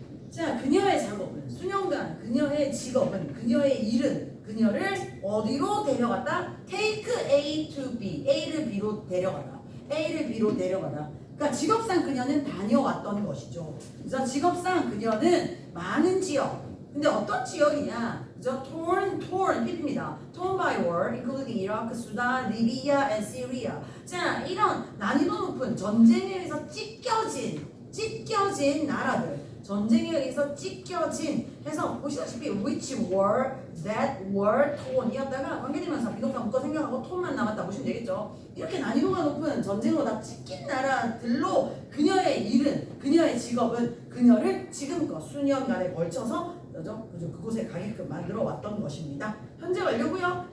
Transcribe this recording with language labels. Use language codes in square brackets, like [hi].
[ko] 자, 그녀의 작업은 수년간 그녀의 직업은 그녀의 일은 그녀를 어디로 데려갔다? [en] Take A to B. [ko] A를 B로 데려가다. A를 B로 데려가다. 그러니까 직업상 그녀는 다녀왔던 것이죠. 그래서 직업상 그녀는 많은 지역. 근데 어떤 지역이냐? 그죠? torn, PP입니다. [en] torn by war, including Iraq, Sudan, Libya, and Syria. [ko] 자, 이런 난이도 높은 전쟁에 의해서 찢겨진 나라들. 전쟁에 의해서 찢겨진 해서 보시다시피 [en] which were, that were, torn [ko] 이었다가 관계대명사 비동사 묶어 생략하고 톤만 남았다 보시면 되겠죠. 이렇게 난이도가 높은 전쟁으로 다 찢긴 나라들로 그녀의 일은 그녀의 직업은 그녀를 지금껏 수년간에 걸쳐서 그곳에 가게끔 만들어 왔던 것입니다. 현재 완료고요.